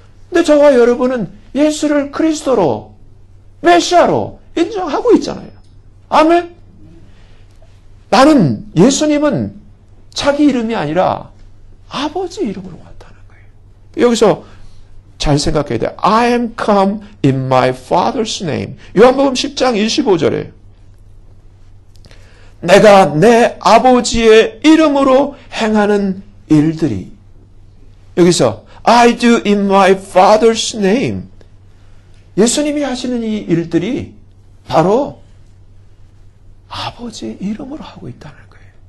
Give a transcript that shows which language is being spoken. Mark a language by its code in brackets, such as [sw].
[ko] 근데 저와 여러분은 예수를 그리스도로, 메시아로 인정하고 있잖아요. 아멘? 나는, 예수님은 자기 이름이 아니라 아버지 이름으로 왔다는 거예요. 여기서 잘 생각해야 돼요. [en] I am come in my Father's name. [ko] 요한복음 10장 25절에 내가 내 아버지의 이름으로 행하는 일들이, 여기서 [en] I do in my Father's name. [ko] 예수님이 하시는 이 일들이 바로 아버지의 이름으로 하고 있다는 거예요.